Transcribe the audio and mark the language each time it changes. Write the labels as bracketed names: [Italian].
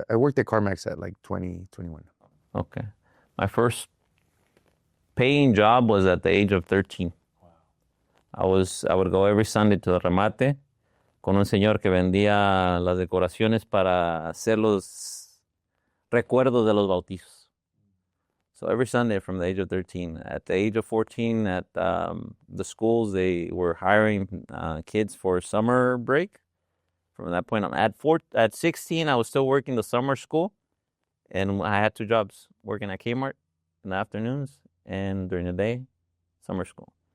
[English] I worked at CarMax at like 20, 21. Okay. My first paying job was at the age of 13. I would go every Sunday to the [Spanish] remate con un señor que vendía las decoraciones para hacer los recuerdos de los bautizos. [English] So every Sunday from the age of 13. At the age of 14, at the schools, they were hiring kids for summer break. From that point on, at 16, I was still working the summer school, and I had two jobs, working at Kmart in the afternoons and during the day, summer school.